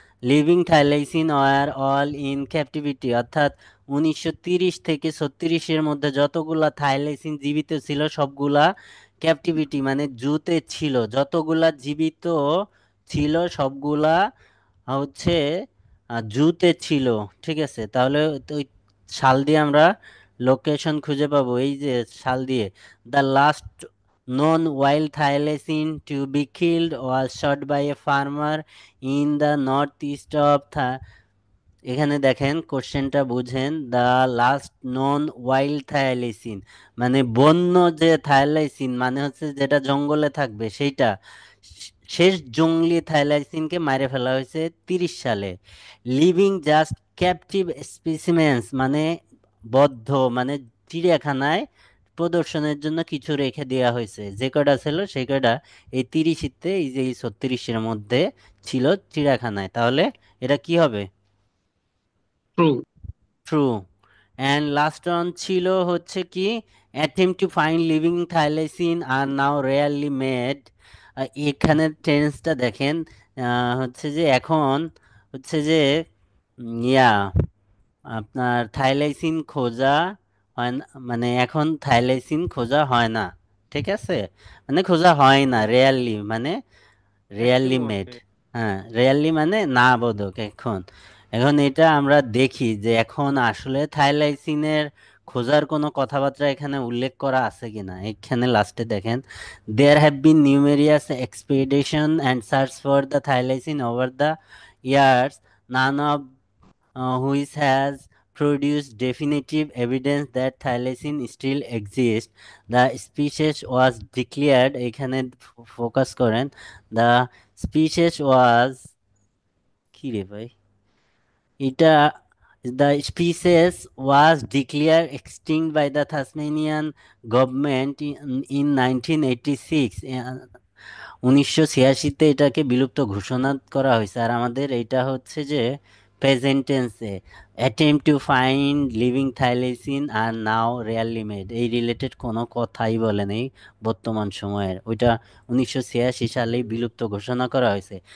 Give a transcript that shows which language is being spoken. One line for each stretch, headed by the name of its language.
English: living thylacine were all in captivity,
Bangla: অর্থাৎ 1930 থেকে 36-এর মধ্যে যতগুলা থাইলাইসিন জীবিত ছিল সবগুলা ক্যাপটিভিটি মানে জুতে ছিল, যতগুলা জীবিত ছিল সবগুলা হচ্ছে জুতে ছিল। ঠিক আছে, তাহলে ওই সাল দিয়ে আমরা লোকেশন খুঁজে পাবো, এই যে সাল দিয়ে।
English: the last known wild thylacine to be killed was shot by a farmer in the northeast of
Bangla: এখানে দেখেন কোশ্চেনটা বুঝেন।
English: the last known wild thylacine
Bangla: মানে বন্য যে থায়ালাইসিন মানে হচ্ছে যেটা জঙ্গলে থাকবে সেইটা, শেষ জঙ্গলি থায়ালাইসিনকে মারে ফেলা হয়েছে 30 সালে।
English: living just captive specimens
Bangla: মানে বদ্ধ মানে চিড়িয়াখানায় প্রদর্শনের জন্য কিছু রেখে দেওয়া হয়েছে, যে কটা ছিল সেই কটা এই 30-তে এই যে এই 36-এর মধ্যে ছিল চিড়িয়াখানায়। তাহলে এটা কি হবে?
English: True. True. And last one
Bangla: ছিল হচ্ছে কি
English: attempt to find living thylacine are now rarely made।
Bangla: এখানে টেন্সটা দেখেন, হচ্ছে যে এখন হচ্ছে যে ইয়া আপনার থাইলাইসিন খোঁজা হয় না, মানে এখন থাইলাইসিন খোঁজা হয় না। ঠিক আছে, মানে খোঁজা হয় না, রেয়ারলি মানে রেয়ারলি Maximum
English: Made.
Bangla: আছে। হ্যাঁ, রেয়ারলি মানে না বোধক। এখন এখন এটা আমরা দেখি যে এখন আসলে থাইলাইসিনের খোঁজার কোনো কথাবার্তা এখানে উল্লেখ করা আছে কিনা।
English: এখানে লাস্টে দেখেন, there have been numerous expedition and search for the thylacine over the years, none of which has produced definitive evidence that thylacine still exists. The species was declared,
Bangla: এখানে ফোকাস করেন,
English: the species was
Bangla: কি রে ভাই এটা,
English: the species was declared extinct by the Tasmanian government in 1986।
Bangla: 1986-তে এটাকে বিলুপ্ত ঘোষণা করা হয়েছে। আর আমাদের এটা হচ্ছে যে প্রেজেন্ট টেন্সে
English: attempt to find living thylacine are now rarely made,
Bangla: এই রিলেটেড কোনো কথাই বলে নেই বর্তমান সময়ের। ওইটা 1986 সালেই বিলুপ্ত ঘোষণা করা হয়েছে।